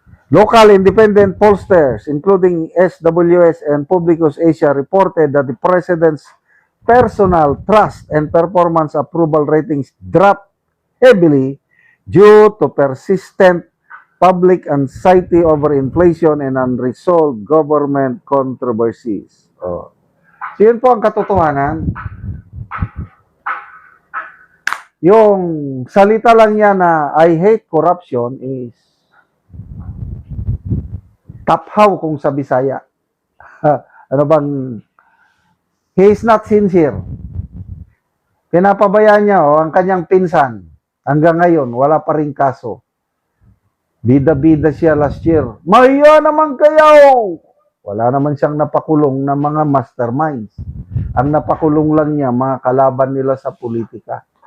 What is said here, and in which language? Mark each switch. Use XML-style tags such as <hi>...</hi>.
<en>Local independent pollsters, including SWS and Publicus Asia, reported that the President's personal trust and performance approval ratings dropped heavily due to persistent public anxiety over inflation and unresolved government controversies.</en> <tl>So, yun po ang katotohanan. Yung salita lang niya na</tl> <en>I hate corruption</en> <tl>is taphaw kung sa Bisaya. Ano bang,</tl> <en>he is not sincere.</en> <tl>Pinapabayaan niya ang kanyang pinsan. Hanggang ngayon, wala pa rin kaso. Bida-bida siya</tl> <en>last year.</en> <tl>Mahiya naman kayo! Wala naman siyang napakulong na mga masterminds. Ang napakulong lang niya, mga kalaban nila sa politika.</tl>